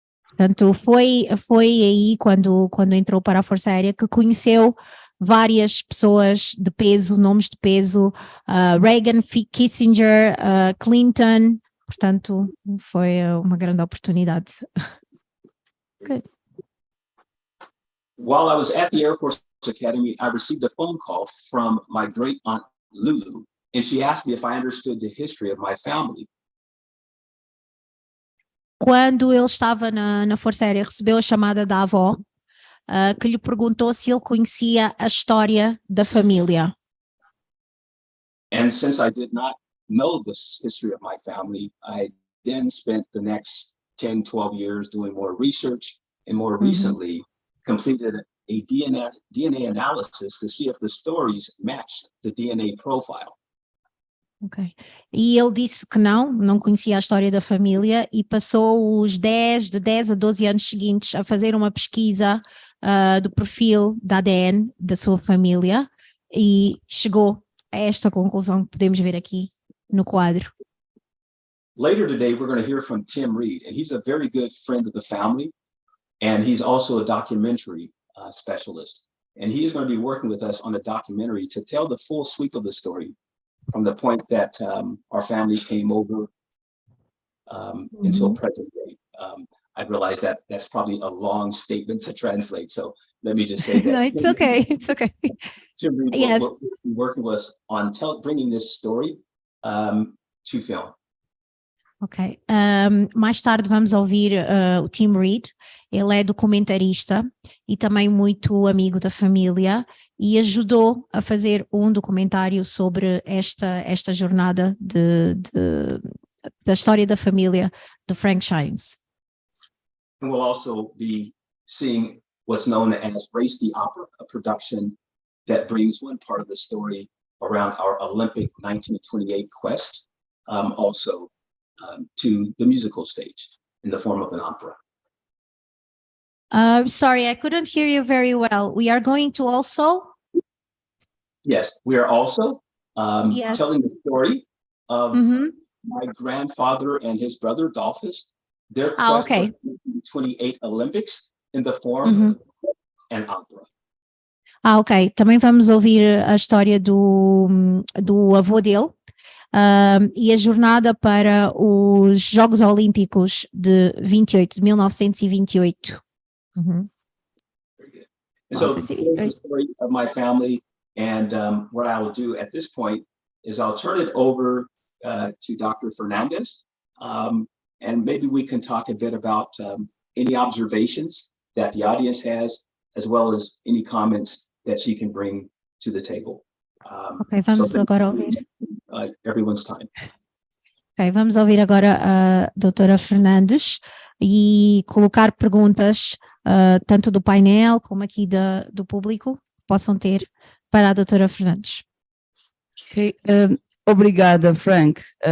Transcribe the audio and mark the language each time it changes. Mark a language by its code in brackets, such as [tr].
[pt] Portanto, foi aí quando entrou para a Força Aérea que conheceu várias pessoas de peso, nomes de peso, Reagan, Kissinger, Clinton. Portanto, foi uma grande oportunidade. [en] Good. While I was at the Air Force Academy, I received a phone call from my great aunt Lulu, and she asked me if I understood the history of my family. [pt] Quando ele estava na Força Aérea, recebeu a chamada da avó, que lhe perguntou se ele conhecia a história da família. [en] And since I did not know the history of my family, I then spent the next 10, 12 years doing more research, and more recently completed a DNA analysis to see if the stories matched the DNA profile. Ok. [pt] E ele disse que não conhecia a história da família e passou de 10 a 12 anos seguintes a fazer uma pesquisa do perfil da ADN da sua família e chegou a esta conclusão que podemos ver aqui no quadro. [en] Later today, we're going to hear from Tim Reed, and he's a very good friend of the family, and he's also a documentary specialist. And he is going to be working with us on a documentary to tell the full sweep of the story from the point that our family came over until present day. I realize that that's probably a long statement to translate, so let me just say that. No, it's okay. It's okay. Tim Reed Yes. will be working with us on bringing this story to film. [pt] Ok. Mais tarde vamos ouvir o Tim Reed. Ele é documentarista e também muito amigo da família e ajudou a fazer um documentário sobre esta jornada da história da família de Frank Shines. [en] And we'll also be seeing what's known as Race the Opera, a production that brings one part of the story around our Olympic 1928 quest, also to the musical stage in the form of an opera. Sorry, I couldn't hear you very well. We are going to also? Yes, we are also Yes. telling the story of my grandfather and his brother, Dolphus, their quest for the 28 Olympics in the form of an opera. Ok. [pt] Também vamos ouvir a história do avô dele e a jornada para os Jogos Olímpicos de 1928. [en] And so the story of my family, and what I will do at this point is I'll turn it over to Dr. Fernandez, and maybe we can talk a bit about any observations that the audience has, as well as any comments that she can bring to the table. [pt] Ok, vamos agora ouvir. [en] Everyone's time. [pt] Ok, vamos ouvir agora a doutora Fernandes e colocar perguntas tanto do painel como aqui do público que possam ter para a doutora Fernandes. Ok, obrigada, Frank.